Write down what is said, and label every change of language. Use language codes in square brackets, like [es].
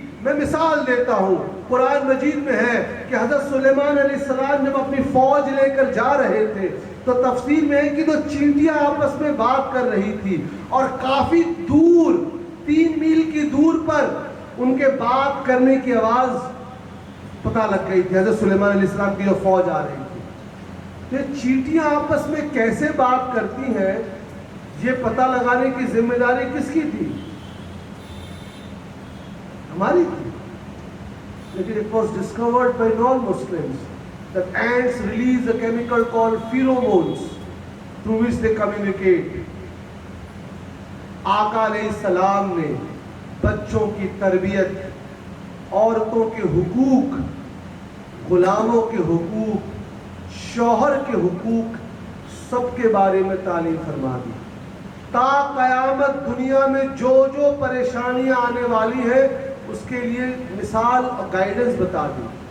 [ur] میں مثال دیتا ہوں، قرآن مجید میں ہے کہ حضرت سلیمان علیہ السلام جب اپنی فوج لے کر جا رہے تھے تو تفسیر میں ہے کہ دو چینٹیاں آپس میں بات کر رہی تھی اور کافی دور 3 میل کی دور پر ان کے بات کرنے کی آواز پتہ لگ گئی تھی حضرت سلیمان علیہ السلام کی جو فوج آ رہی تھی. تو یہ چینٹیاں آپس میں کیسے بات کرتی ہیں، یہ پتہ لگانے کی ذمہ داری کس کی تھی؟ ہماری تھی. [en] لیکن it was discovered by non-Muslims that ants release a chemical called pheromones through which they communicate. [ur] آقا علیہ السلام نے بچوں کی تربیت، عورتوں کے حقوق، غلاموں کے حقوق، شوہر کے حقوق، سب کے بارے میں تعلیم فرما دی. تا قیامت دنیا میں جو جو پریشانیاں آنے والی ہیں اس کے لیے مثال اور گائیڈنس بتا دی.